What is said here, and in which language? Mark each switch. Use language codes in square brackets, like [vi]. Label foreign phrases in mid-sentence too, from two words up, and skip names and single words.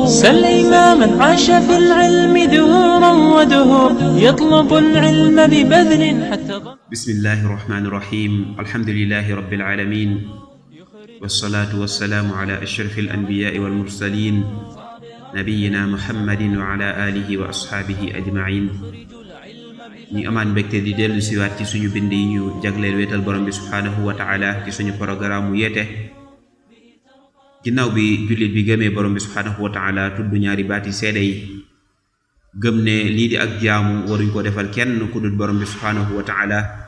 [ar] سل إماما عاش في العلم دهورا ودهور يطلب العلم ببذل حتى ضمته. بسم الله الرحمن الرحيم. الحمد لله رب العالمين والصلاة والسلام على أشرف الأنبياء والمرسلين نبينا محمد وعلى آله وأصحابه أجمعين. [wo] ñi amaan mbégte di dellu siwaat ci suñu bind yi ñu jagleel wéetal borom bi [ar] سبحانه وتعالى [wo] ci suñu programme mu yeete ginnaaw bi jullit bi gëmee borom bi [ar] سبحانه وتعالى [wo] tudd ñaari baati seede yi gëm ne lii di ak jaamu waruñ ko defal kenn ku dul borom bi subhaanahu wa taala